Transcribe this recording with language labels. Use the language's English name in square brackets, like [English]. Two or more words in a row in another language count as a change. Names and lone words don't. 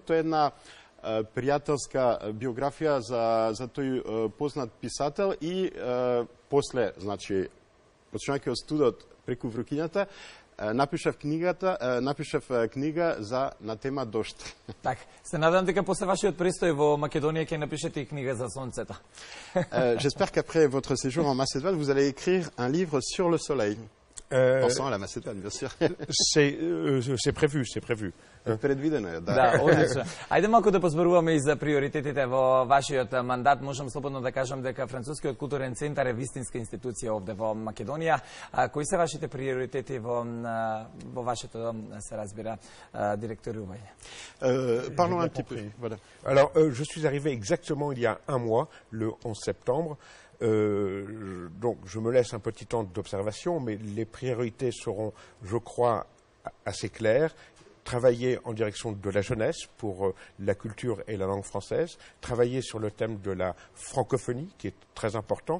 [Macedonian] Тоа е една пријателска биографија за тој познат писател и после, значи, почнувајќи од студот преку врукињата, напишав книга на тема дожд. Так, се надам дека после вашиот престој во Македонија ќе напишете и книга за сонцето. [French] J'espère qu'après votre séjour en Macédoine, vous allez écrire un livre sur le soleil. Pensant à la Macédoine, bien sûr. C'est prévu, c'est prévu. [Macedonian] Предвидено е, да. Да, одлично. Ајде малку да позборуваме и за приоритетите во вашиот мандат. Можам слободно да кажам дека Францускиот културен центар е вистинска институција овде во Македонија. Кои се вашите приоритети во вашето, се разбира, директорување? [French] Parlons un petit peu. Voilà. Alors, je suis arrivé exactement il y a un mois, le 11 septembre. Donc, je me laisse un petit temps d'observation, mais les priorités seront, je crois, assez claires. Travailler en direction de la jeunesse pour la culture et la langue française, travailler sur le thème de la francophonie, qui est très important.